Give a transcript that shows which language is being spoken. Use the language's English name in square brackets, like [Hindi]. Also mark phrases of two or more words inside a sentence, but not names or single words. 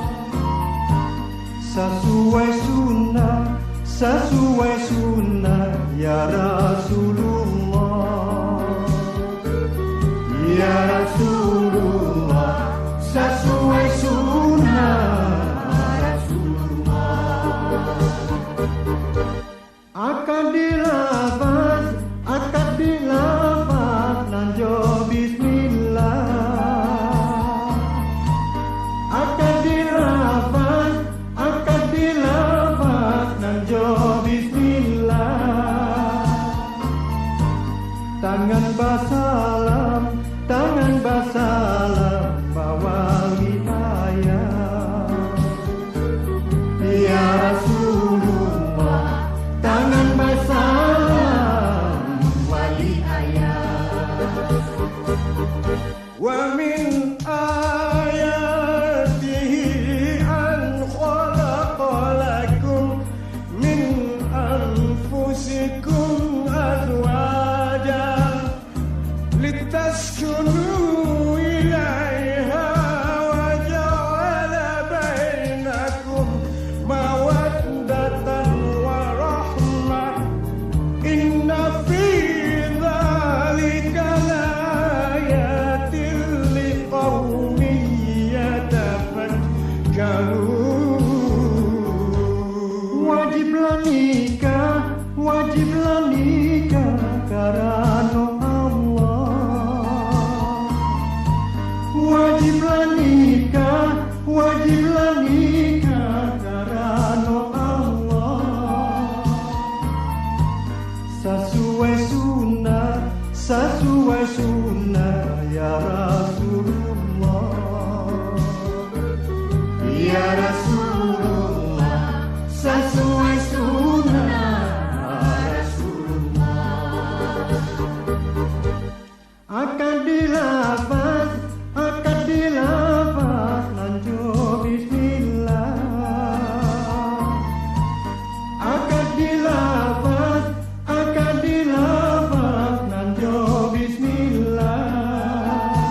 [Indonesian] Sesuai sunnah [Arabic] يا رسول الله. يا رسول الله, [Indonesian] sesuai sunnah Rasulullah. Akad dilafaz nanjo bismillah. Akad dilafaz nanjo bismillah. Tangan basalam bawa hidayah. [Arabic] يا رسول الله, [Indonesian] tangan basalam wali ayah. [Arabic] ومن آياته أن خلق لكم من أنفسكم أزواجا لتسكنوا إليها وجعل بينكم مودة ورحمة. إن في ذلك لآيات لقوم يتفكرون. [Indonesian] Wajiblah nikah karena Allah. Wajiblah nikah karena Allah. Sesuai sunnah [Arabic] يا رسول الله. يا رسول الله, [Indonesian] sesuai sunnah Rasulullah. Akad dilafaz nanjo bismillah. Akad dilafaz nanjo bismillah.